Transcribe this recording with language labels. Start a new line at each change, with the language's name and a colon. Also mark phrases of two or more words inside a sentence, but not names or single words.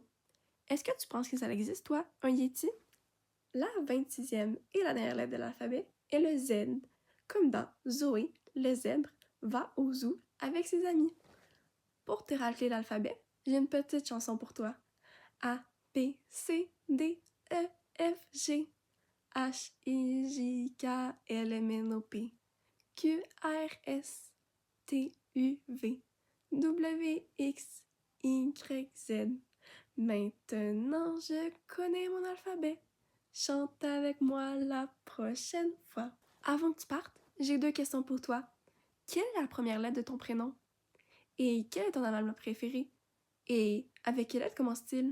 French: Est-ce que tu penses que ça existe, toi, un yéti? La 26e et la dernière lettre de l'alphabet est le Z, comme dans Zoé, le zèbre, va au zoo avec ses amis. Pour te rappeler l'alphabet, j'ai une petite chanson pour toi. A, B, C, D, E, F, G, H, I, J, K, L, M, N, O, P, Q, R, S, T, U, V, W, X, Y, Z. Maintenant, je connais mon alphabet. Chante avec moi la prochaine fois. Avant que tu partes, j'ai 2 questions pour toi. Quelle est la première lettre de ton prénom? Et quel est ton animal préféré? Et avec quelle lettre commence-t-il?